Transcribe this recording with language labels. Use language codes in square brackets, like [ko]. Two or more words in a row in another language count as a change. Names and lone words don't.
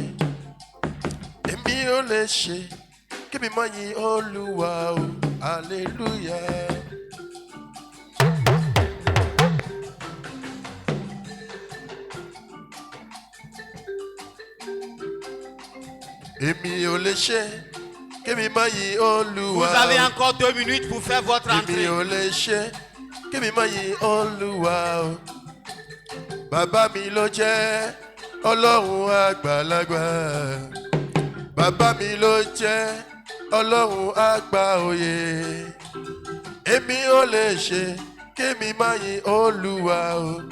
[yo] Èmi ò lè ṣe kémi má yìn Olúwa o. Hallelujah. Èmi ò lè ṣe kémi má yìn Olúwa. [fr] Vous avez encore 2 minutes pour faire votre entrée. [yo] Èmi ò lè ṣe kémi má yìn Olúwa o. Bàbá mi ló jẹ́ Ọlọ́run àgbàlagbà. Bàbá mi ló jẹ́ Ọlọ́run àgbà òye. Èmi ò lè ṣe kémi má yìn Olúwa o.